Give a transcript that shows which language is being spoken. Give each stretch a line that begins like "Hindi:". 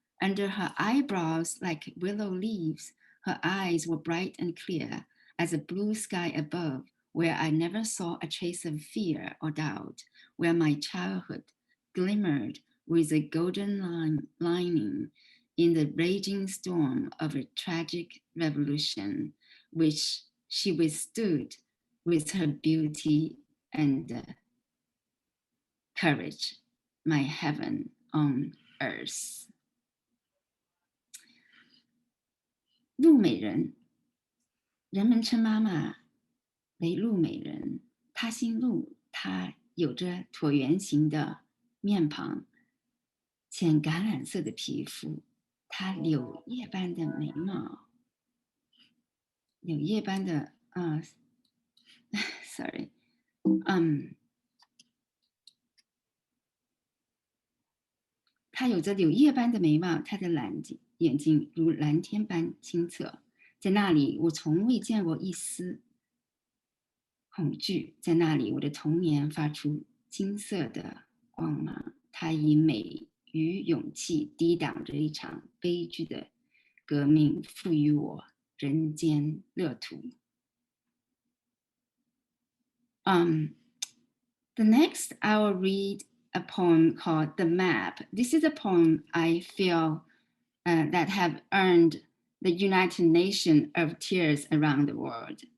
English: Under her eyebrows like willow leaves, her eyes were bright and clear as a blue sky above, where I never saw a trace of fear or doubt, where my childhood glimmered with a golden lining in the raging storm of a tragic revolution, which she withstood with her beauty and courage, my heaven on earth.
Chinese: 陆美人，人们称妈妈为陆美人，她姓陆，她有着椭圆形的面庞，浅橄榄色的皮肤，她柳叶般的眉毛，柳叶般的
English: sorry，
Chinese: 她有着柳叶般的眉毛，她的眼睛如蓝天般清澈，在那里我从未见过一丝恐惧，在那里我的童年发出金色的光芒，她以美与勇气抵挡着一场悲剧的革命，赋予我人间乐土。
English: The next I will read a poem called The Map. This is a poem I feel that have earned the United Nations of Tears around the world.